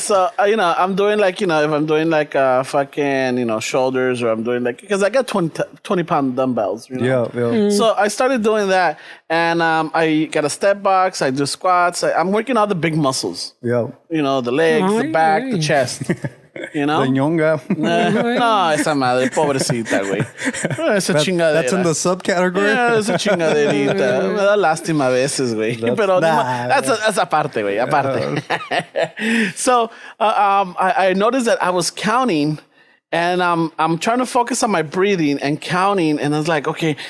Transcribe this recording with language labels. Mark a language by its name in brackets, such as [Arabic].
[English] So I'm doing like, if I'm doing like fucking, shoulders, or I'm doing like, because I got 20-pound dumbbells, Yeah. So I started doing that, and I got a step box. I do squats. I'm working out the big muscles. Yeah. The legs, the back, the chest. The ñonga. [Spanish] No, esa madre, pobrecita, güey. Esa chingadera. [English] That's in the subcategory? [Spanish] Yeah, esa chingaderita. Me da lástima a veces, güey. Pero [English] that's [Spanish] aparte, güey, aparte. [English] So, I noticed that I was counting, and I'm trying to focus on my breathing and counting, and I was like, okay.